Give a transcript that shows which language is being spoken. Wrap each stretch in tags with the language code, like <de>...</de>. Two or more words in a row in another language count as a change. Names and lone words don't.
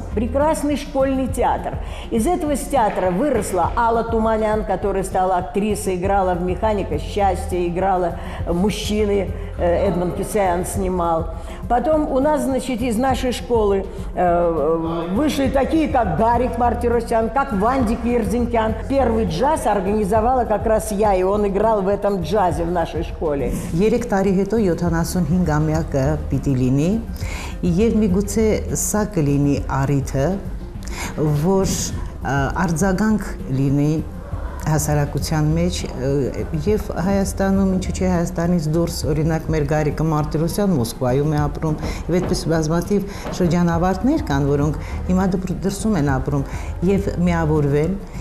<ru>Прекрасный школьный театр. Из этого театра выросла Алла Туманян, которая стала актрисой, играла в «Механика счастья», играла мужчины, Эдмонд Кисян снимал. Потом у нас, значит, из нашей школы вышли такие, как Гарик Мартиросян, как Вандик Ерзинкян. Первый джаз организовала как раз я, и он играл в этом джазе в нашей школе.</ru> <hy>3 տարի հետո 75-ամյակը պիտի լինի եւ միգուցե սա կլինի առիթը, որ արձագանք լինի հասարակության մեջ եւ Հայաստանում, ինչու՞ չէ Հայաստանից դուրս, օրինակ մեր Գարիկը Մարտիրոսյան Մոսկվայում է ապրում, եւ այդպես բազմաթիվ շրջանավարտներ կան, որոնք հիմա դրսում են ապրում եւ միավորվել։</hy>